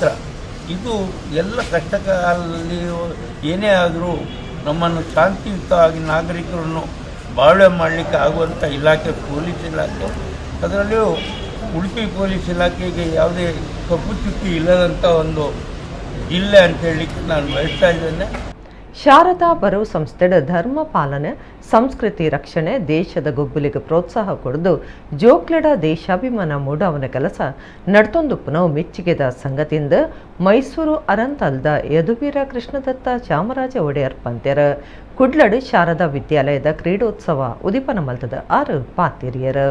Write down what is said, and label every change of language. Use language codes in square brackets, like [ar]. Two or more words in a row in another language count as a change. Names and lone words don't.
[kn] ಇದು ಎಲ್ಲ ಕಷ್ಟಕಾಲದಲ್ಲಿ ಏನೇ ಆದರೂ ನಮ್ಮನ್ನು ಶಾಂತಿಯುತವಾಗಿ ನಾಗರಿಕರನ್ನು ಬಾಳ್ವೆ ಮಾಡಲಿಕ್ಕೆ ಆಗುವಂಥ ಇಲಾಖೆ ಪೊಲೀಸ್ ಇಲಾಖೆ. ಅದರಲ್ಲಿಯೂ ಉಡುಪಿ ಪೊಲೀಸ್ ಇಲಾಖೆಗೆ ಯಾವುದೇ ಕಪ್ಪು ಚುಕ್ಕಿ ಇಲ್ಲದಂಥ ಒಂದು ಜಿಲ್ಲೆ ಅಂತ ಹೇಳಲಿಕ್ಕೆ ನಾನು ಬಯಸ್ತಾ ಇದ್ದೇನೆ. [tcy] ಶಾರದಾ ಬರವು ಸಂಸ್ಥೆಡ ಧರ್ಮ ಪಾಲನೆ ಸಂಸ್ಕೃತಿ ರಕ್ಷಣೆ ದೇಶದ ಗೊಬ್ಬಲಿಗೆ ಪ್ರೋತ್ಸಾಹ ಕೊಡದು ಜೋಕ್ಲೆಡ ದೇಶಾಭಿಮಾನ ಮೂಡವನ ಕೆಲಸ ನಡ್ತೊಂದುಪ್ಪನವು ಮೆಚ್ಚುಗೆದ ಸಂಗತಿಯಿಂದ ಮೈಸೂರು ಅರಂತಲ್ದ ಯದುವೀರ ಕೃಷ್ಣದತ್ತ ಚಾಮರಾಜ ಒಡೆಯರ್ ಪಂತ್ಯರ ಕುಡ್ಲಡ್ ಶಾರದಾ ವಿದ್ಯಾಲಯದ ಕ್ರೀಡೋತ್ಸವ ಉದಿಪನ ಮಲ್ತದ 6 ಪಾತಿರಿಯರು.